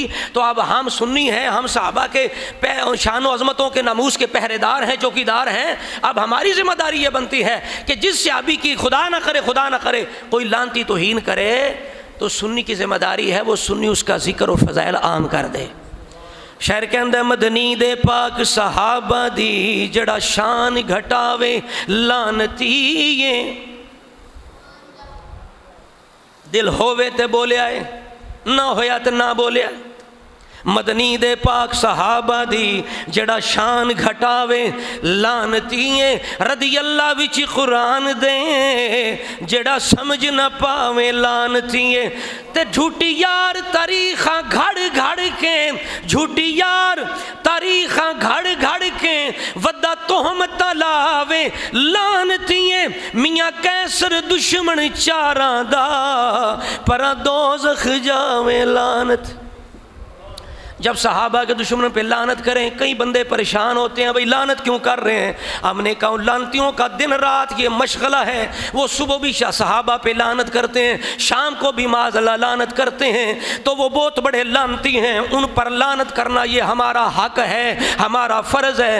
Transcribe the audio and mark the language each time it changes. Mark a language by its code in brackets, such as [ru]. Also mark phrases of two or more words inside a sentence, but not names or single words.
[ur] تو اب ہم سنی ہیں، ہم صحابہ کے شان و عظمتوں کے ناموس کے پہرے دار ہیں، چوکیدار ہیں، اب ہماری ذمہ داری یہ بنتی ہے کہ جس صحابی کی خدا نہ کرے کوئی لعنتی توہین کرے تو سنی کی ذمہ داری ہے وہ سنی اس کا ذکر و فضائل عام کر دے۔ شہر کے اندر [pa] مدنی دے پاک صحابہ دی جڑا شان گھٹاوے لعنتی، دل ہووے تے بولے آئے، نہ ہویا تے نہ بولے آئے۔ مدنی دے پاک صحابہ دی جڑا شان گھٹاوے لعنتی، رضی اللہ وچ قرآن دے جڑا سمجھ نہ پاوے لعنتی، تے جھوٹی یار تاریخاں گھڑ کے، جھوٹی یار تاریخاں گھڑ کے ودا تہمت لاوے لعنتی، میاں کیسر دشمن چاراں دا پرا دوزخ جاوے لعنت۔ [ur] جب صحابہ کے دشمنوں پہ لعنت کریں، کئی بندے پریشان ہوتے ہیں، بھئی لعنت کیوں کر رہے ہیں؟ ہم نے کہا لعنتیوں کا دن رات یہ مشغلہ ہے، وہ صبح بھی صحابہ پہ لعنت کرتے ہیں، شام کو بھی [ar] معاذ اللہ [ur] لعنت کرتے ہیں، تو وہ بہت بڑے لعنتی ہیں، ان پر لعنت کرنا یہ ہمارا حق ہے، ہمارا فرض ہے۔